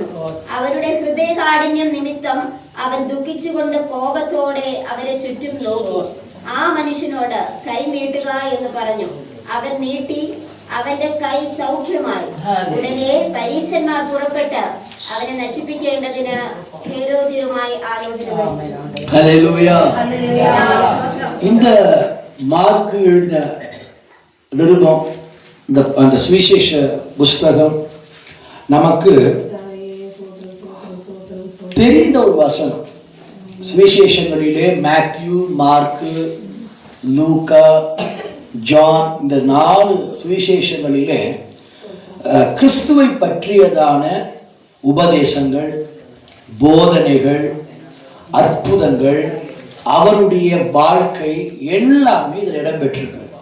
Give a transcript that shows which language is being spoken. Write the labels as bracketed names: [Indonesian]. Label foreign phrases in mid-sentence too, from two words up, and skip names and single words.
[Malayalam] അവരുടെ ഹൃദയകാഠിന്യം നിമിത്തം അവൻ ദുഃഖിച്ചുകൊണ്ട് കോപത്തോടെ അവരെ ചുറ്റും നോക്കി. ആ മനുഷ്യനോട് കൈ നീട്ടുക എന്ന് പറഞ്ഞു. അവൻ നീട്ടി, അവന്റെ കൈ സൗഖ്യമായി. ഉടനെ പരീശന്മാർ പുറപ്പെട്ട് അവനെ നശിപ്പിക്കേണ്ടതിന് ഹേരോദ്യരുമായി ആലോചന കഴിച്ചു. [Tamil] ஹல்லேலூயா. இந்த மார்க் எழுதின நிருபம், அந்த சுவிசேஷ புஸ்தகம் நமக்கு தெரிந்த ஒரு வசனம். சுவிசேஷங்களிலே மேத்யூ, மார்க்கு, லூக்கா, ஜான், இந்த 4 சுவிசேஷங்களிலே கிறிஸ்துவை பற்றியதான உபதேசங்கள், போதனைகள், அற்புதங்கள், அவருடைய வாழ்க்கை எல்லாமே இதில் இடம்பெற்றிருக்கிறது.